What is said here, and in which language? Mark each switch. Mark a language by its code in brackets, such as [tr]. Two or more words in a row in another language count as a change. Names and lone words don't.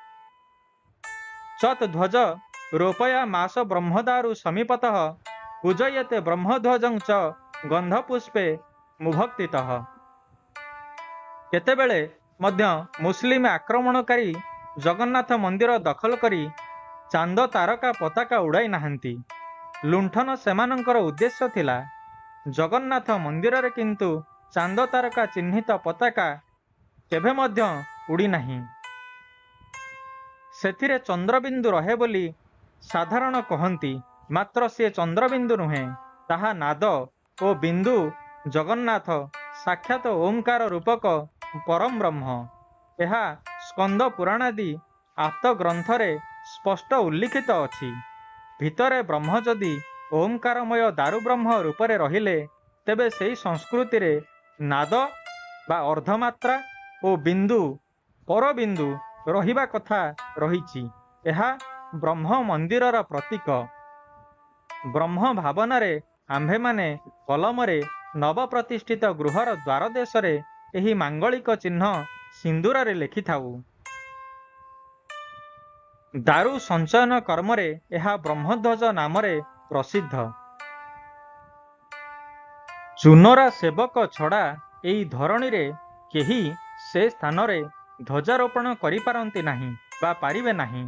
[sa] चत ध्वज रोपया मास ब्रह्मदारु समीपतः पूजयते ब्रह्मध्वजं च गंधपुष्पे मुभक्तितः। [or] କେତେବେଳେ ମଧ୍ୟ ମୁସଲିମ ଆକ୍ରମଣକାରୀ ଜଗନ୍ନାଥ ମନ୍ଦିର ଦଖଲ କରି ଚାନ୍ଦ ତାରକା ପତାକା ଉଡ଼ାଇ ନାହାନ୍ତି। ଲୁଣ୍ଠନ ସେମାନଙ୍କର ଉଦ୍ଦେଶ୍ୟ ଥିଲା। ଜଗନ୍ନାଥ ମନ୍ଦିରରେ କିନ୍ତୁ ଚାନ୍ଦ ତାରକା ଚିହ୍ନିତ ପତାକା କେବେ ମଧ୍ୟ ଉଡ଼ି ନାହିଁ। ସେଥିରେ ଚନ୍ଦ୍ରବିନ୍ଦୁ ରହେ ବୋଲି ସାଧାରଣ କହନ୍ତି, ମାତ୍ର ସେ ଚନ୍ଦ୍ରବିନ୍ଦୁ ନୁହେଁ, ତାହା ନାଦ ଓ ବିନ୍ଦୁ ଜଗନ୍ନାଥ ସାକ୍ଷାତ ଓଁକାର ରୂପକ ପରମ ବ୍ରହ୍ମ। ଯହ ସ୍କନ୍ଦ ପୁରାଣାଦି ଆପ୍ତ ଗ୍ରନ୍ଥରେ ସ୍ପଷ୍ଟ ଉଲ୍ଲିଖିତ ଅଛି। ଭିତରେ ବ୍ରହ୍ମ ଯଦି ଓଁକାରମୟ ଦାରୁ ବ୍ରହ୍ମ ରୂପରେ ରହିଲେ, ତେବେ ସେହି ସଂସ୍କୃତିରେ ନାଦ ବା ଅର୍ଦ୍ଧମାତ୍ରା ଓ ବିନ୍ଦୁ ପରବିନ୍ଦୁ ରହିବା କଥା ରହିଛି। ଯହ ବ୍ରହ୍ମ ମନ୍ଦିରର ପ୍ରତୀକ। ବ୍ରହ୍ମ ଭାବନାରେ ଆମ୍ଭେମାନେ କଲମରେ ନବ ପ୍ରତିଷ୍ଠିତ ଗୃହର ଦ୍ୱାର ଦେଶରେ ଏହି ମାଙ୍ଗଳିକ ଚିହ୍ନ ସିନ୍ଦୂର ଲେଖି ଥାଉ। ଦାରୁ ସଞ୍ଚୟନ କର୍ମରେ ଯହ ବ୍ରହ୍ମଧ୍ୱଜ ନାମରେ ପ୍ରସିଦ୍ଧ। ଚୁନରା ସେବକ ଛଡ଼ା ଏଇ ଧରଣୀରେ କେହି ସେ ସ୍ଥାନରେ ଧ୍ୱଜାରୋପଣ କରି ପାରନ୍ତି ନାହିଁ ବା ପାରିବେ ନାହିଁ।